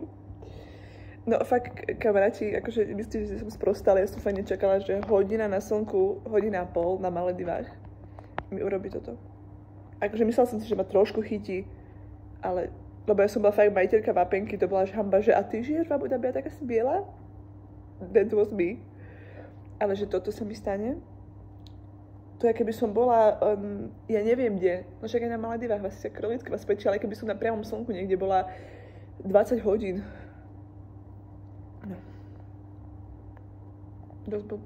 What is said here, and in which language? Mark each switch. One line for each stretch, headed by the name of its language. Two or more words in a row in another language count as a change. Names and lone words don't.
Slovak: No fakt, kamaráti, akože myslíte, že som sprostá, ale ja som fakt nečakala, že hodina na slnku, hodina a pol na Maledivách mi urobí toto. Akože myslela som si, že ma trošku chytí, ale, lebo ja som bola fakt majiteľka vápenky, to bola až hamba, že a ty žiješ v Abu Dhabi a taká si biela?
English: That was me.
Slovak: Ale že toto sa mi stane? To je, keby som bola, ja neviem kde, no však aj na Maledivách, vlastne Kráľovská vás pečí, ale keby som na priamom slnku niekde bola 20 hodín. No. Dosť blbé.